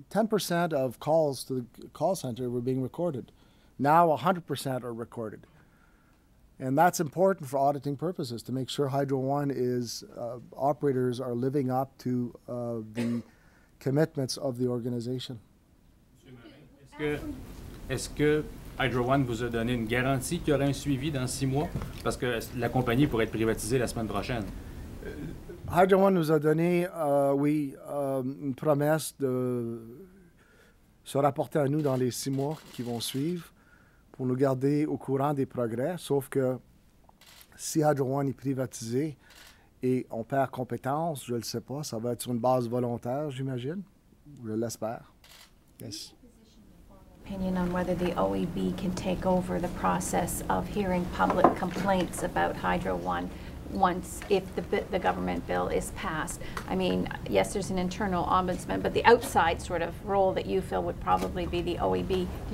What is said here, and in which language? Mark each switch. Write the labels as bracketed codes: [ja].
[en] 10% of calls to the call center were being recorded. Now 100% are recorded. And that's important for auditing purposes to make sure Hydro One operators are living up to the commitments of the organization. [fr] Est-ce que Hydro One vous a donné une garantie qu'il y aurait un suivi dans 6 mois? Parce que la compagnie pourrait être privatisée la semaine prochaine. Hydro One nous a donné, une promesse de se rapporter à nous dans les 6 mois qui vont suivre pour nous garder au courant des progrès. Sauf que si Hydro One est privatisé et on perd compétence, je ne le sais pas, ça va être sur une base volontaire, j'imagine. Je l'espère. [en] Yes. Opinion on whether the OEB can take over the process of hearing public complaints about Hydro One if the government bill is passed. I mean, yes, there's an internal ombudsman, but the outside sort of role that you feel would probably be the OEB.